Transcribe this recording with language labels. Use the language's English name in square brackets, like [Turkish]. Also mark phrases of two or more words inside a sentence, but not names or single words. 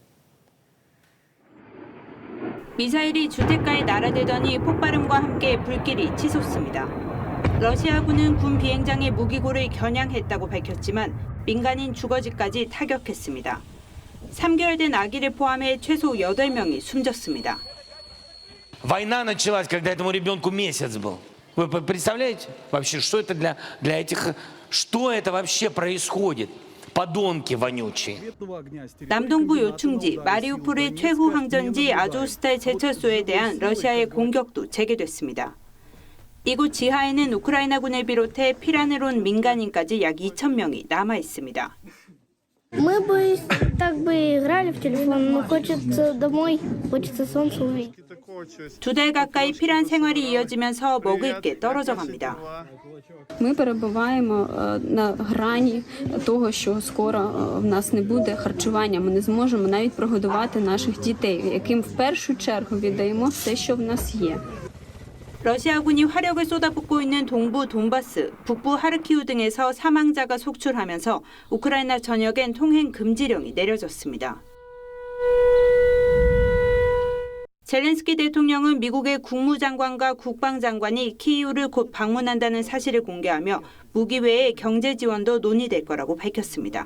[Korean] 미사일이 주택가에 날아들더니 폭발음과 함께 불길이 치솟습니다. 러시아군은 군 비행장의 무기고를 겨냥했다고 밝혔지만 민간인 주거지까지 타격했습니다. 3개월 된 아기를 포함해 최소 8명이 숨졌습니다. [Russian] Война началась, когда этому ребенку месяц был. Вы представляете вообще, что это для этих, что это вообще происходит? подонки вонючие. [Korean] 남동부 요충지 마리우폴의 최후 항전지 아조스탈 제철소에 대한 러시아의 공격도 재개됐습니다. 이곳 지하에는 우크라이나군을 비롯해 피난을 온 민간인까지 약 2,000명이 남아 있습니다. [Russian] Мы бы так бы играли в телефон, но хочется домой, хочется солнце увидеть. [Korean] 2달 가까이 피난 생활이 이어지면서 먹을 게 떨어져 갑니다. [Ukrainian] Ми перебуваємо на грані того, що скоро в нас не буде харчування. Ми не зможемо навіть прогодувати наших дітей, яким в першу чергу віддаємо все, що в нас є. [Korean] 러시아군이 화력을 쏟아붓고 있는 동부 돈바스, 북부 하르키우 등에서 사망자가 속출하면서 우크라이나 전역엔 통행 금지령이 내려졌습니다. 젤렌스키 대통령은 미국의 국무장관과 국방장관이 키이우를 곧 방문한다는 사실을 공개하며 무기 외에 경제 지원도 논의될 거라고 밝혔습니다.